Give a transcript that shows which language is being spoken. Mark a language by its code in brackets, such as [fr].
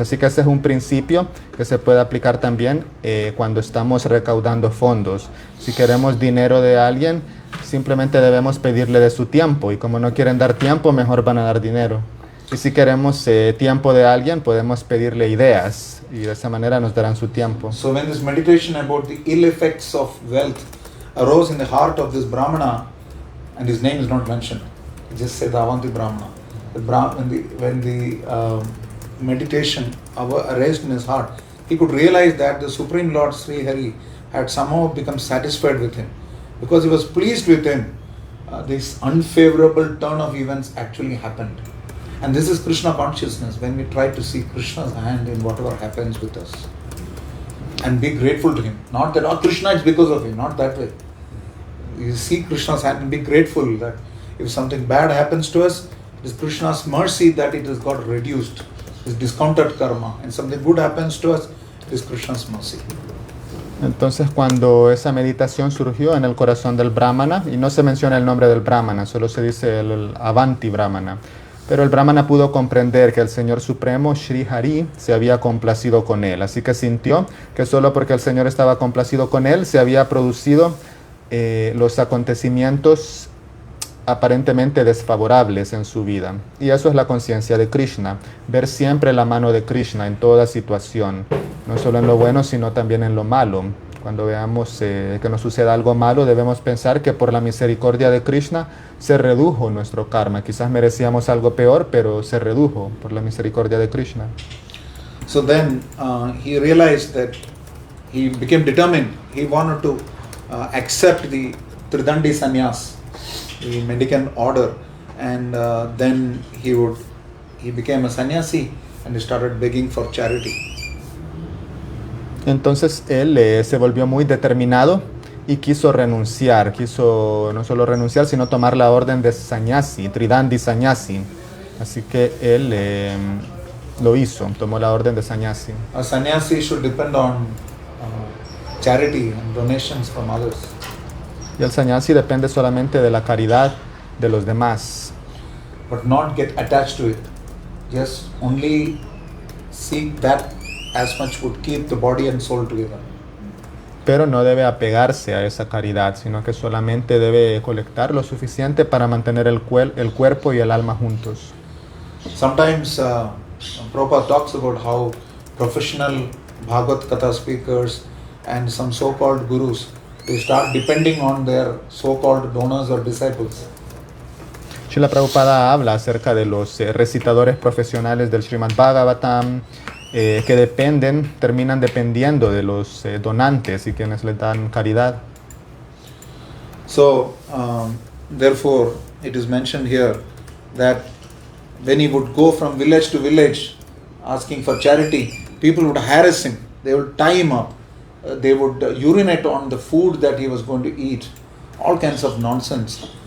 [es] Así que ese es un principio que se puede aplicar también cuando estamos recaudando fondos. Si queremos dinero de alguien, simplemente debemos pedirle de su tiempo, y como no quieren dar tiempo, mejor van a dar dinero. Y si queremos tiempo de alguien, podemos pedirle ideas, y de esa manera nos darán su tiempo. [en] So when this meditation about the ill effects of wealth arose in the heart of this Brahmana, and his name is not mentioned, it just said Avanti Brahmana. When the meditation arose in his heart, he could realize that the Supreme Lord Sri Hari had somehow become satisfied with him. Because he was pleased with him, this unfavorable turn of events actually happened. And this is Krishna consciousness, when we try to see Krishna's hand in whatever happens with us. And be grateful to him. Not that, Krishna is because of him, not that way. You see Krishna's hand and be grateful that if something bad happens to us, it is Krishna's mercy that it has got reduced. It's discounted karma. And something good happens to us, it is Krishna's mercy. [es] Entonces cuando esa meditación surgió en el corazón del Brahmana, y no se menciona el nombre del Brahmana, solo se dice el Avanti Brahmana, pero el Brahmana pudo comprender que el Señor Supremo, Sri Hari, se había complacido con él. Así que sintió que solo porque el Señor estaba complacido con él, se había producido los acontecimientos aparentemente desfavorables en su vida. Y eso es la conciencia de Krishna, ver siempre la mano de Krishna en toda situación, no solo en lo bueno, sino también en lo malo. Cuando veamos que nos suceda algo malo, debemos pensar que por la misericordia de Krishna se redujo nuestro karma. Quizás merecíamos algo peor, pero se redujo por la misericordia de Krishna. [en] So then he realized that he became determined. He wanted to accept the Tridandi Sannyas, the mendicant order, and then he became a sannyasi and he started begging for charity. [es] Entonces él se volvió muy determinado y quiso renunciar, quiso no solo renunciar, sino tomar la orden de sannyasi, Tridandi Sannyasi. Así que él lo hizo, tomó la orden de sannyasi. [en] A sannyasi should depend on charity and donations from others. [es] Y el sannyasi depende solamente de la caridad de los demás, [en] But not get attached to it. Just only seek that as much would keep the body and soul together. [es] pero no debe apegarse a esa caridad, sino que solamente debe colectar lo suficiente para mantener el cuerpo y el alma juntos. [en] Sometimes Prabhupada talks about how professional Bhagavad Katha speakers and some so-called gurus, they start depending on their so-called donors or disciples. [es] Srila Prabhupada habla acerca de los recitadores profesionales del Srimad Bhagavatam que terminan dependiendo de los donantes y quienes les dan caridad. [en] So, therefore, it is mentioned here that when he would go from village to village asking for charity, people would harass him, they would tie him up, they would urinate on the food that he was going to eat, all kinds of nonsense.